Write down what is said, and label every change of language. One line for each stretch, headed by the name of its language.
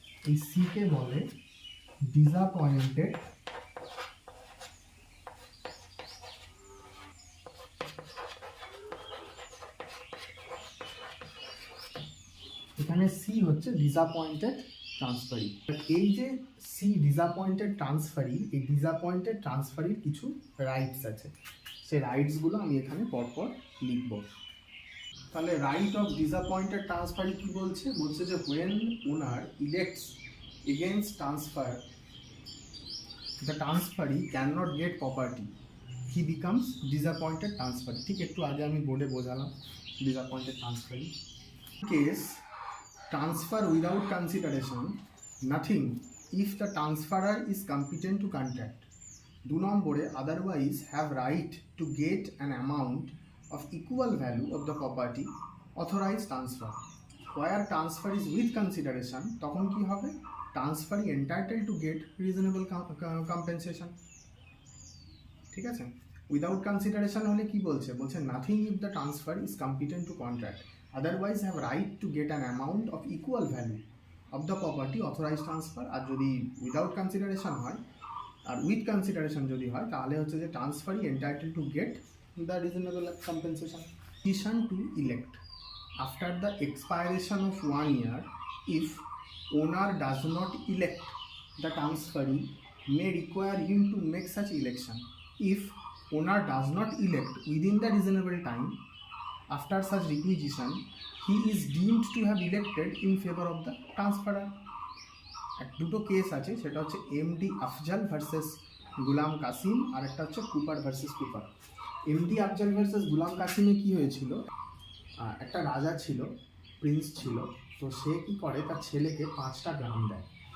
Bangla: এই C K বলে disappointed এখানে সি হচ্ছে ডিসঅ্যাপয়েন্টেড ট্রান্সফারি। এই যে সি ডিসঅ্যাপয়েন্টেড ট্রান্সফারি, এই ডিসঅ্যাপয়েন্টেড ট্রান্সফারির কিছু রাইটস আছে, সেই রাইটসগুলো আমি এখানে পরপর লিখব। তাহলে
English: right of disappointed transferee
Bangla: কি বলছে? বলছে যে
English: when owner elects against transfer, the transferee cannot get property, he becomes disappointed transferee।
Bangla: ঠিক একটু আগে আমি বোর্ডে বোঝালাম disappointed transferee।
English: case transfer without consideration, nothing if the transferor is competent to contract।
Bangla: 2 নম্বরে
English: otherwise have right to get an amount of equal value of the property authorized transfer। where transfer is with consideration,
Bangla: তখন কি হবে?
English: transferee entitled to get reasonable compensation।
Bangla: ঠিক আছে? Without consideration হলে কি বলছে? বলছে
English: Nothing if the transfer is competent to contract, otherwise have right to get an amount of equal value of the property authorise transfer.
Bangla: আর যদি
English: without consideration
Bangla: হয় আর
English: with consideration
Bangla: যদি হয়, তাহলে হচ্ছে যে
English: Transferee entitle to get the reasonable compensation. Decision to elect after the expiration of 1 year, if owner does not elect, the transferee may require him to make such election। if owner does not elect within the reasonable time after such requisition, he is deemed to have elected in favor of the transferor।
Bangla: দুটো case আছে, সেটা হচ্ছে MD Afzal versus গুলাম কাসিম, আর একটা হচ্ছে Cooper versus Cooper. MD Afzal versus গুলাম কাসিমে কি হয়েছিল? একটা রাজা ছিল, প্রিন্স ছিল, তো সে কি করে তার ছেলেকে 5টা গ্রাম দেয়।